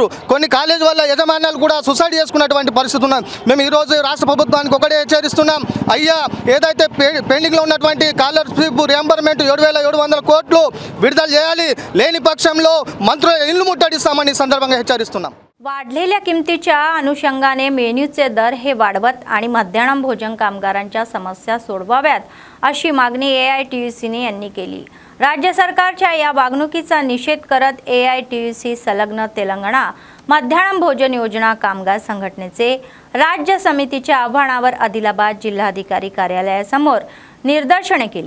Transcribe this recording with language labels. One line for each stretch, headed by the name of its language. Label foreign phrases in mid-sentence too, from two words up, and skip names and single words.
Telugu: కొన్ని కాలేజీ వల్ల యజమాన్యాలు కూడా సూసైడ్ చేసుకున్నటువంటి పరిస్థితి ఉన్నది. మేము ఈరోజు రాష్ట్ర ప్రభుత్వానికి ఒకటే హెచ్చరిస్తున్నాం. అయ్యా ఏదైతే పెండింగ్లో ఉన్నటువంటి
English: scholarship reimbursement
Telugu: 7,700 కోట్లు विडुदल చేయాలి లేని పక్షంలో మంత్రుల ఇల్లు ముట్టడిస్తామని సందర్భంగా హెచ్చరిస్తున్నాం.
Marathi: वाढलेल्या किमतीच्या अनुषंगाने मेन्यूचे दर हे वाढवत आणि मध्याह्न भोजन कामगारांच्या समस्या सोडवाव्यात अशी मागणी AITUCने यांनी केली. राज्य सरकारच्या या वागणुकीचा निषेध करत AITUC संलग्न तेलंगणा मध्याह्न भोजन योजना कामगार संघटनेचे राज्य समितीच्या आव्हानावर आदिलाबाद जिल्हाधिकारी कार्यालयासमोर निदर्शने केली.